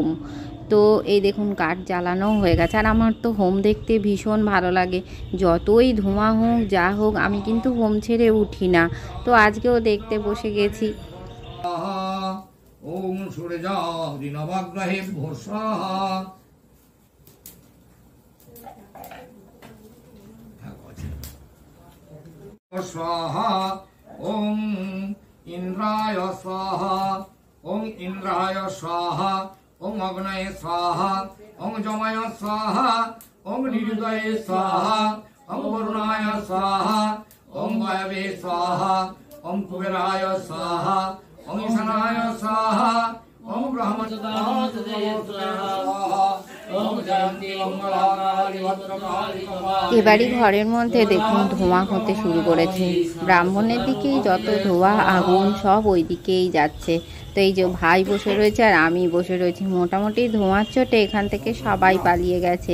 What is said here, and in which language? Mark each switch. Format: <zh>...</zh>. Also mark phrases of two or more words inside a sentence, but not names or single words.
<bn>তো এই দেখুন কাঠ জ্বালানো হয়ে গেছে। আর আমার তো হোম দেখতে ভীষণ ভালো লাগে, যতই ধোঁয়া হোক যা হোক আমি কিন্তু হোম ছেড়ে উঠি না। তো আজকেও দেখতে বসে গেছি।</bn> <sa>ওম সূর্যাদি নবগ্রহে ভূষাহা स्वाहा ओम इंद्राय स्वाहा ओम इंद्राय स्वाहा ओम अग्नये स्वाहा ओम जमाय स्वाहा ওম নিরুদয়ে স্বাহা ওম বরুণায় স্বাহা ওম বায়বে স্বাহা ওম কুবেরায় স্বাহা ওম ঈশানায় স্বাহা ওম ব্রহ্মচর্যায় স্বাহা ওম জয়ন্তী মঙ্গলাকালী ভদ্রকালী কমা।</sa> <bn>এবারই ঘরের মধ্যে দেখুন ধোঁয়া হতে শুরু করেছে। ব্রাহ্মণের দিকেই যত ধোঁয়া আগুন সব ওই দিকেই যাচ্ছে। তো এই যে ভাই বসে রয়েছে আর আমি বসে রয়েছি, মোটামুটি ধোঁয়ার চোটে এখান থেকে সবাই পালিয়ে গেছে।</bn>